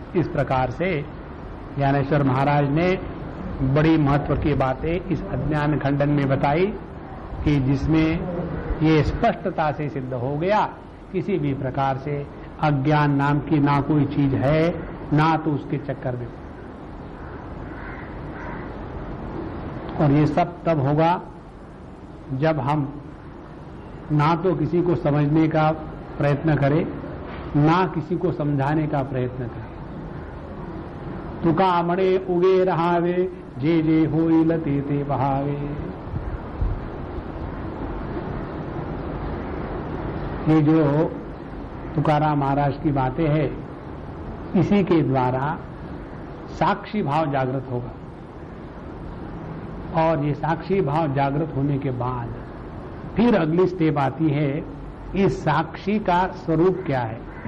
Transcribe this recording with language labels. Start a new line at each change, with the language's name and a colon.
Hindi: इस प्रकार से ज्ञानेश्वर महाराज ने बड़ी महत्व की बातें इस अज्ञान खंडन में बताई कि जिसमें ये स्पष्टता से सिद्ध हो गया किसी भी प्रकार से अज्ञान नाम की ना कोई चीज है, ना तो उसके चक्कर में। और ये सब तब होगा जब हम ना तो किसी को समझने का प्रयत्न करें, ना किसी को समझाने का प्रयत्न करें।
Marathi: तुका मणे उगे रहावे, जे जे होई लते ते बहावे।
Hindi: ये जो तुकाराम महाराज की बातें हैं, इसी के द्वारा साक्षी भाव जागृत होगा। और ये साक्षी भाव जागृत होने के बाद फिर अगली स्टेप आती है, इस साक्षी का स्वरूप क्या है।